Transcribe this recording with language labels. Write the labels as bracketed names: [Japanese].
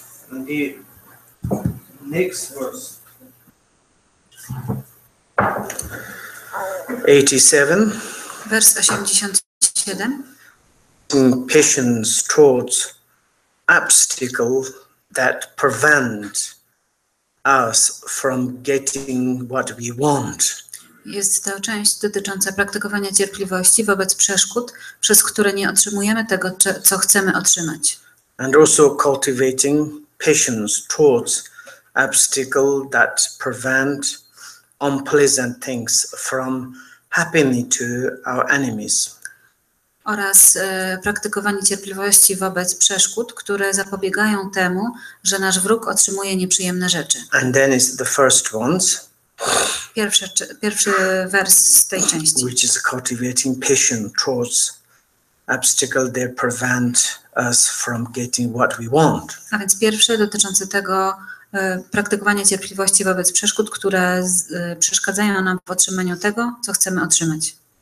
[English] The next verse, 87. [Polish] Wers 87. [English] Patience towards obstacle that prevent us from getting what we want. [Polish] Jest to część dotycząca praktykowania cierpliwości wobec przeszkód, przez które nie otrzymujemy tego, co chcemy otrzymać. [English] And also cultivating patience towards obstacle that prevent unpleasant things from happening to our enemies. [Polish] Oraz praktykowanie cierpliwości wobec przeszkód, które zapobiegają temu, że nasz wróg otrzymuje nieprzyjemne rzeczy. [English] And then is the first ones. [Polish] Pierwszy wers z tej części. [English] Which is cultivating patience towards obstacle that prevent us from getting what we want. [Polish] A więc pierwszy dotyczący tego praktykowania cierpliwości wobec przeszkód, które przeszkadzają nam w otrzymaniu tego, co chcemy otrzymać.